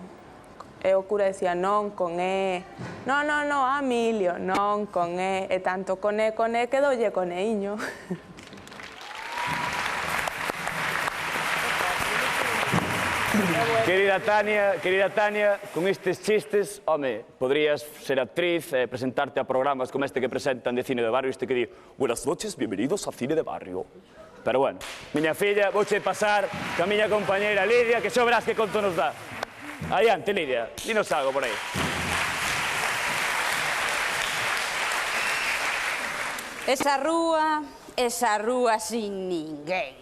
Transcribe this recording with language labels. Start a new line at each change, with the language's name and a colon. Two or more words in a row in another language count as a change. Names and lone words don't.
Galician: E o cura decía, non, con E. No, Amilio, non, con E. E tanto con E, quedoulle Coneiño. Querida Tania, con estes chistes, home, podrías ser actriz, presentarte a programas como este que presentan de Cine de Barrio, este que di,
Spanish: buenas noches, bienvenidos a Cine de Barrio.
Galician: Pero bueno, miña filla, vouche pasar ca miña compañeira Lidia, que xa verás que conto nos dá. Adiante, Lidia, dinos algo por aí. Esa rúa sin ninguén.